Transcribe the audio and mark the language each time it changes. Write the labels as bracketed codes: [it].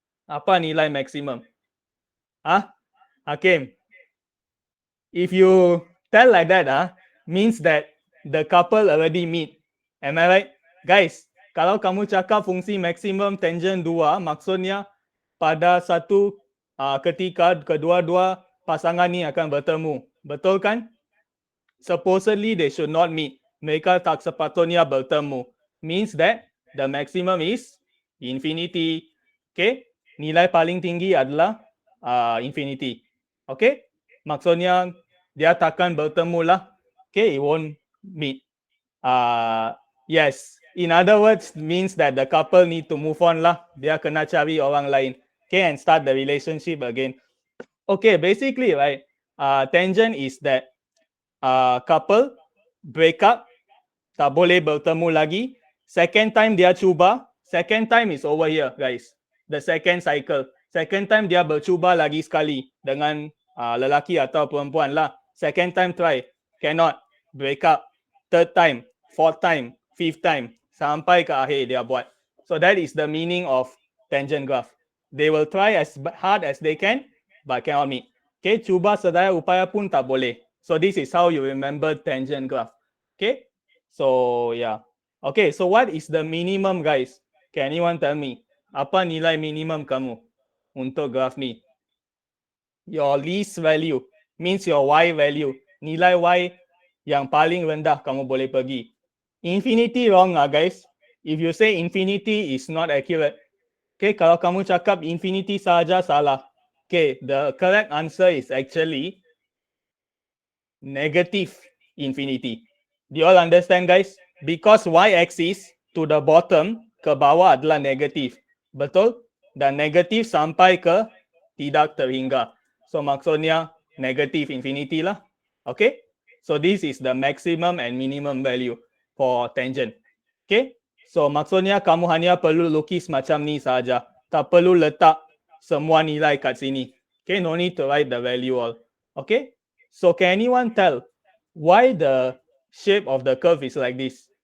[ms] Apa nilai maksimum? [en] Hakim, if you tell like that, means that the couple already meet. Am I right? [ms] Guys, kalau kamu cakap fungsi maksimum tangent 2, maksudnya pada satu ketika kedua-dua pasangan ni akan bertemu. Betul kan? [en] Supposedly they should not meet. [ms] Mereka tak sepatutnya bertemu. [en] Means that the maximum is infinity. Okay? [ms] Nilai paling tinggi adalah infinity. Okay? Maksudnya dia takkan bertemu lah. Okay? [en] It won't meet. Yes. In other words, means that the couple need to move on lah. [ms] Dia kena cari orang lain. [en] Okay? And start the relationship again. Okay, basically, right, tangent is that couple break up, [ms] tak boleh bertemu lagi. [en] Second time [ms] dia cuba, [en] second time is over here guys, the second cycle. [ms] Second time dia bercuba lagi sekali dengan lelaki atau perempuan lah. [en] Second time try, cannot, break up. Third time, fourth time, fifth time, [ms] sampai ke akhir dia buat. [en] So that is the meaning of tangent graph. They will try as hard as they can, but cannot meet. Okay, [ms] cuba sedaya upaya pun tak boleh. [en] So this is how you remember tangent graph. Okay, so yeah. Okay, so what is the minimum guys? Can anyone tell me? [ms] Apa nilai minimum kamu untuk graph ni? [en] Your least value means your y value. [ms] Nilai y yang paling rendah kamu boleh pergi. [en] Infinity wrong guys. If you say infinity is not accurate. Okay, [ms] kalau kamu cakap infinity saja salah. [en] Okay, the correct answer is actually negative infinity. Do you all understand guys? Because y-axis to the bottom [ms] ke bawah adalah negatif. Betul? Dan negatif sampai ke tidak terhingga. So maksudnya negative infinity lah. Okay? [en] So this is the maximum and minimum value for tangent. [ms] Okay? So maksudnya kamu hanya perlu lukis macam ni saja. Tak perlu letak semua nilai kat sini. Okay? [en] No need to write the value all. Okay? So can anyone tell why the shape of the curve is like this?